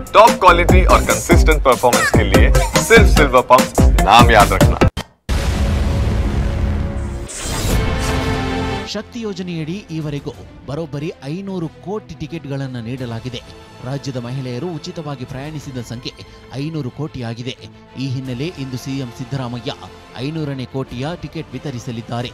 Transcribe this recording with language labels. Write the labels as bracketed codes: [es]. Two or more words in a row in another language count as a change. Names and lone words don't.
[hi] टॉप क्वालिटी और कंसिस्टेंट परफॉर्मेंस के लिए सिर्फ सिल्वर पंप नाम याद रखना। [kn] ಶಕ್ತಿ ಯೋಜನೆಯಡಿ ಈವರೆಗೂ ಬರೋಬ್ಬರಿ 500 ಕೋಟಿ ಟಿಕೆಟ್ಗಳನ್ನು ನೀಡಲಾಗಿದೆ. ರಾಜ್ಯದ ಮಹಿಳೆಯರು ಉಚಿತವಾಗಿ ಪ್ರಯಾಣಿಸಿದ ಸಂಖ್ಯೆ 500 ಕೋಟಿ ಆಗಿದೆ. ಈ ಹಿನ್ನೆಲೆ ಇಂದು ಸಿಎಂ ಸಿದ್ದರಾಮಯ್ಯ 500ನೇ ಕೋಟಿಯ ಟಿಕೆಟ್ ವಿತರಿಸಲಿದ್ದಾರೆ.